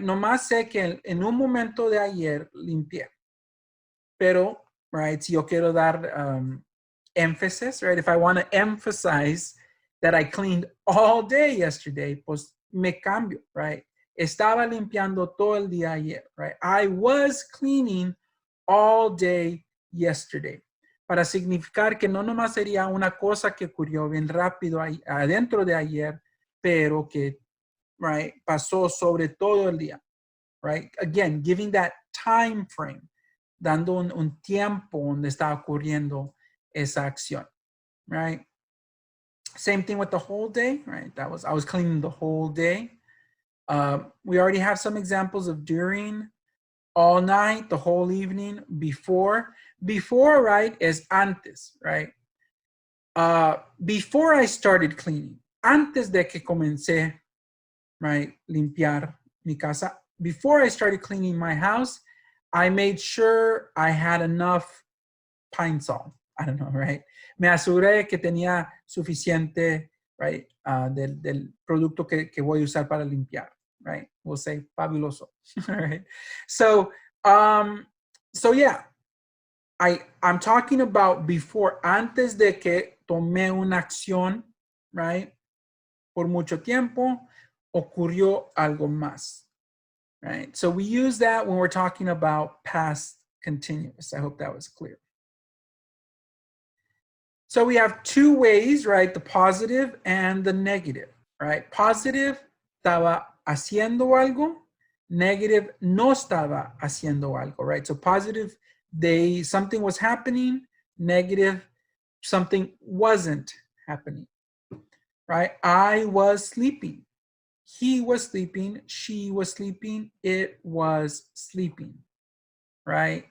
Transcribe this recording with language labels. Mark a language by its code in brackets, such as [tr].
[es] Nomás sé que en un momento de ayer limpié. Pero, right, si yo quiero dar emphasis, [en] right? If I want to emphasize that I cleaned all day yesterday, [es] pues me cambio, [en] right? [es] Estaba limpiando todo el día ayer, right? [en] I was cleaning all day yesterday. [es] Para significar que no nomás sería una cosa que ocurrió bien rápido adentro de ayer, pero que, right, pasó sobre todo el día, right? [en] Again, giving that time frame, [es] dando un tiempo donde está ocurriendo esa acción, [en] right? Same thing with the whole day, right? I was cleaning the whole day. We already have some examples of during, all night, the whole evening, before. Before, right, is antes, right? Before I started cleaning, [es] antes de que comencé, right, limpiar mi casa, [en] before I started cleaning my house, I made sure I had enough pine sol. I don't know, right? [es] Me aseguré que tenía suficiente, right, del producto que voy a usar para limpiar, right? [en] We'll say fabuloso, right? So yeah, I'm talking about before, [es] antes de que tomé una acción, [en] right? [es] Por mucho tiempo, ocurrió algo más, right? [en] So we use that when we're talking about past continuous. I hope that was clear. So we have two ways, right? The positive and the negative, right? [es] Positive, estaba haciendo algo. Negative, no estaba haciendo algo, right? [en] So positive, something was happening. Negative, something wasn't happening, right? I was sleeping. He was sleeping. She was sleeping. It was sleeping, right?